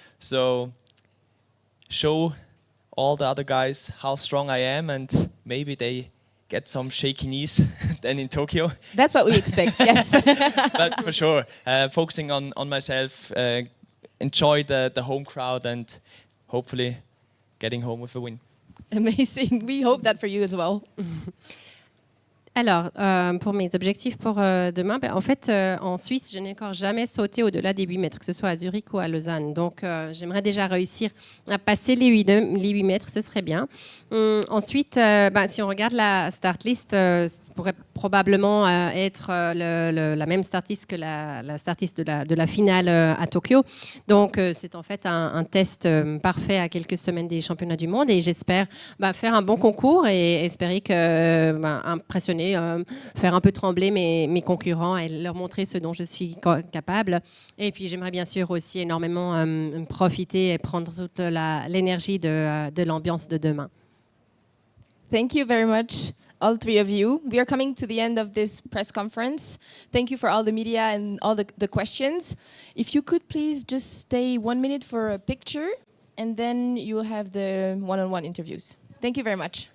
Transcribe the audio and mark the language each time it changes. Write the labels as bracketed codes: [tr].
[en] So show all the other guys how strong I am, and maybe they get some shaky knees then in Tokyo. That's what we expect, yes. But for sure, focusing on myself, enjoy the home crowd, and hopefully getting home with a win. Amazing. We hope that for you as well. [fr] Alors, pour mes objectifs pour demain, en fait, en Suisse, je n'ai encore jamais sauté au-delà des 8 mètres, que ce soit à Zurich ou à Lausanne. Donc, j'aimerais déjà réussir à passer les 8 mètres, ce serait bien. Ensuite, si on regarde la start list, pourrait probablement être la même start list que la start list de la finale à Tokyo. Donc, c'est en fait un test parfait à quelques semaines des championnats du monde, et j'espère faire un bon concours et espérer impressionner, faire un peu trembler mes concurrents et leur montrer ce dont je suis capable. Et puis, j'aimerais bien sûr aussi énormément profiter et prendre toute l'énergie de l'ambiance de demain. [en] Thank you very much, all three of you. We are coming to the end of this press conference. Thank you for all the media and all the questions. If you could please just stay 1 minute for a picture, and then you'll have the one-on-one interviews. Thank you very much.